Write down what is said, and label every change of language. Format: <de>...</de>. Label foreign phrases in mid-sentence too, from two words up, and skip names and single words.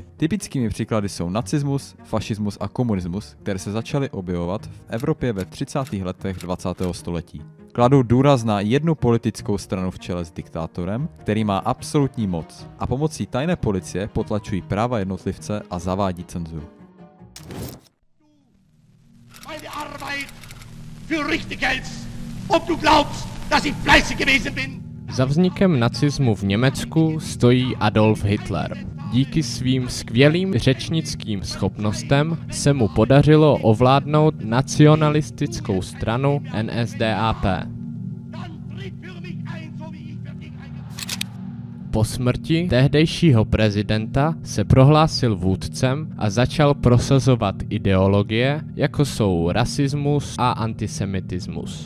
<cs>Typickými příklady jsou nacismus, fašismus a komunismus, které se začaly objevovat v Evropě ve 30. letech 20. století. Kladou důraz na jednu politickou stranu v čele s diktátorem, který má absolutní moc, a pomocí tajné policie potlačují práva jednotlivce a zavádí cenzuru.</cs> <de>Meine Arbeit für richtig hältst, ob du glaubst, dass ich fleißig gewesen bin.</de> <cs>Za vznikem nacismu v Německu stojí Adolf Hitler. Díky svým skvělým řečnickým schopnostem se mu podařilo ovládnout nacionalistickou stranu NSDAP. Po smrti tehdejšího prezidenta se prohlásil vůdcem a začal prosazovat ideologie, jako jsou rasismus a antisemitismus.</cs>